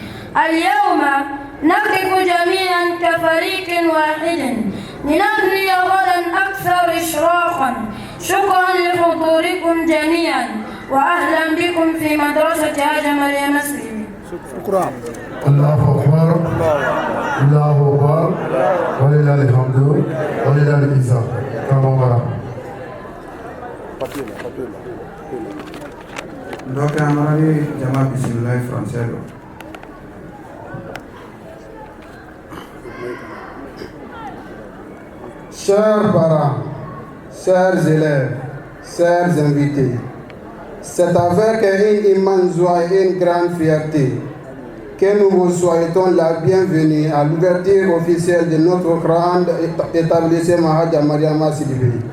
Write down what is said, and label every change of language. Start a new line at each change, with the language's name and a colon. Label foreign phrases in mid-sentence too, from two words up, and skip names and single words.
Arabic: اليوم نقف جميعا كفريق واحد لنبني غدا أكثر إشراقا. شكرا لحضوركم جميعا وأهلا بكم في مدرسة حاجة مريم سيدي. شكرا. الله أكبر الله أكبر ولله الحمد ولله العزة. كما
Bambara: Donc amari jama bismillah français lo.
French: Chers parents, chers élèves, chers invités, c'est avec une immense joie et une grande fierté que nous vous souhaitons la bienvenue à l'ouverture officielle de notre grand établissement Hadja Mariama Sidibé.